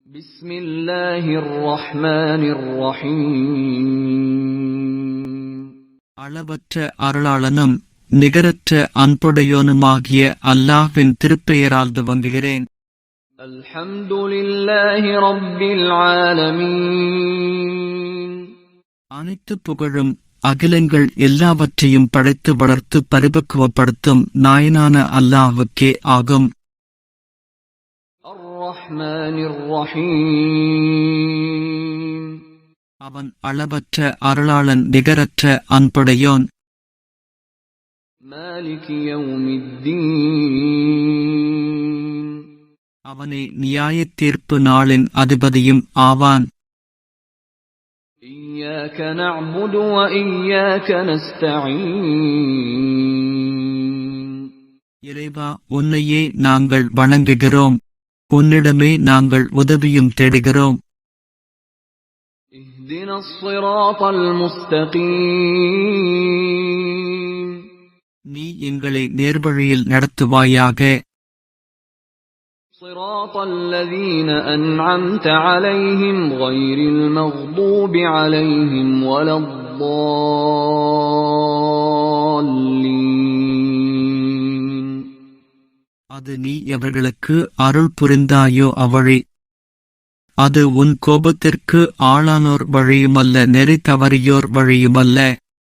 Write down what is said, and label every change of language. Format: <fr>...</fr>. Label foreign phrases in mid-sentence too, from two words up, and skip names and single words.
<ar>بسم الله الرحمن الرحيم</ar> <ta>அளவற்ற அருளாளனும் நிகரற்ற அன்புடையோனுமாகிய அல்லாஹ்வின் திருப்பெயரால் துவங்குகிறேன்.</ta> <ar>الحمد لله رب العالمين</ar> <ta>அனைத்து புகழும் அகிலங்கள் எல்லாவற்றையும் படைத்து வளர்த்து பரிபக்குவப்படுத்தும் நாயனான அல்லாஹ்வுக்கே ஆகும்.</ta> <ar>الرحمن الرحيم</ar> <ta>அவன் அளவற்ற அருளாளன் நிகரற்ற அன்புடையோன்.</ta> <ar>مالك يوم الدين</ar> <ta>அவனே நியாயத் தீர்ப்பு நாளின் அதிபதியும் ஆவான்.</ta> <ar>إياك نعبد وإياك نستعين</ar> <ta>இறைவா, உன்னையே நாங்கள் வணங்குகிறோம், உன்னிடமே நாங்கள் உதவியும் தேடுகிறோம்.</ta> <ar>اهدنا الصراط المستقيم</ar> <ta>நீ எங்களை நேர்வழியில் நடத்துவாயாக.</ta> <ar>صراط الذين أنعمت عليهم غير المغضوب عليهم ولا الضالين</ar> <ta>அது நீ எவர்களுக்கு அருள் புரிந்தாயோ அவ்வழி. அது உன் கோபத்திற்கு ஆளானோர் வழியுமல்ல, நெறி தவறியோர் வழியுமல்ல.</ta>